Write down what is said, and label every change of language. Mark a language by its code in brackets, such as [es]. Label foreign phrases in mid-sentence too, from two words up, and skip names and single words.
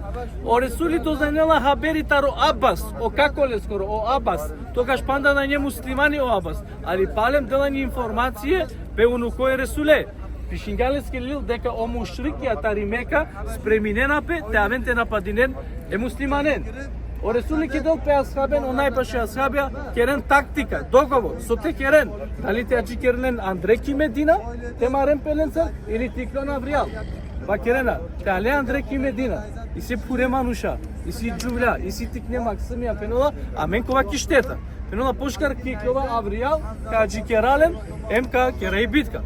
[rom] О Ресули дознанела хабери таро Абас, о каколе скоро, о Абас, тогаш панда на нje муслимани о Абас, али палем делани информације, пе уну кој Ресуле. Пишингалески лил дека о мушрикија таримека спреминена пе, те авенте нападинен е муслиманен. О Ресули ки дел пе асхабен, о најпаше асхабија, керен тактика, договор, со те керен. Дали те аджи керен Андре Кимедина, те марен пеленцар, или Тиклон Авриал. Ба керена, те але Андре Кимедина, и си Пуремануша, и си Джувля, и си Тикне Максимија пенола, а мен кова ки штета. Пенола пошкар Киклова Авриал, ка аджи керален, МК кера и битка.